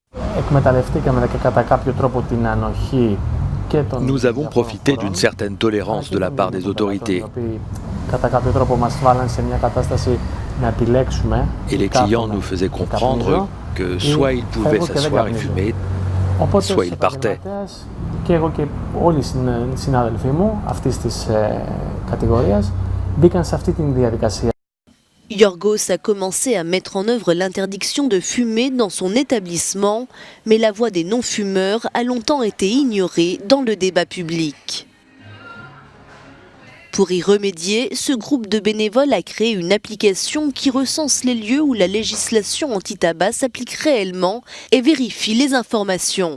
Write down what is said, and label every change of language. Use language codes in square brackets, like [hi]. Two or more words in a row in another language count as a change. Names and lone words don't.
[fr] Nous avons profité d'une certaine tolérance de la part des autorités. Et les clients nous faisaient comprendre que soit ils pouvaient s'asseoir et fumer, soit ils partaient. [el] Και εγώ και όλοι οι συνάδελφοί μου αυτής της κατηγορίας μπήκαν σε αυτή την διαδικασία. [fr] Yorgos a commencé à mettre en œuvre l'interdiction de fumer dans son établissement, mais la voix des non-fumeurs a longtemps été ignorée dans le débat public. Pour y remédier, ce groupe de bénévoles a créé une application qui recense les lieux où la législation anti-tabac s'applique réellement et vérifie les informations.